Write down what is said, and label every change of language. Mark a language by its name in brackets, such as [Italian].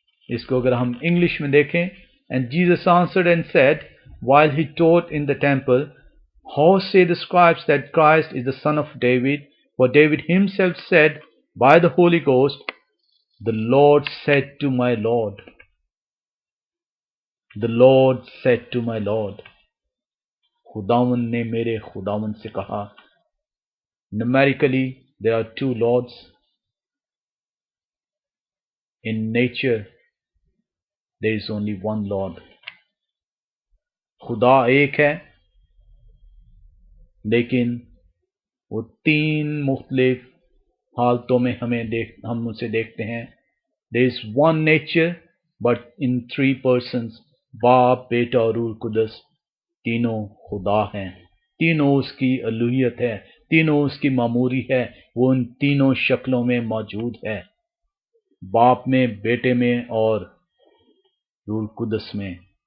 [Hindi] इसको अगर हम इंग्लिश में देखें, [English] And Jesus answered and said while he taught in the temple, how say the scribes that Christ is the son of David, for David himself said by the Holy Ghost, the Lord said to my Lord. The Lord said to my Lord. [Hindi] खुदावन ने मेरे खुदावन से कहा. [English] Numerically, there are two Lords. In nature, there is only one Lord. [Hindi] खुदा एक है, लेकिन वो तीन मुख्तलिफ हालतों में हम उसे देखते हैं. [English] There is one nature, but in three persons. [Hindi] बाप, बेटा और रूह कुदस तीनों खुदा हैं. तीनों उसकी अलूहियत है, तीनों उसकी मामूरी है. वो उन तीनों शक्लों में मौजूद है, बाप में, बेटे में और रूह कुदस में.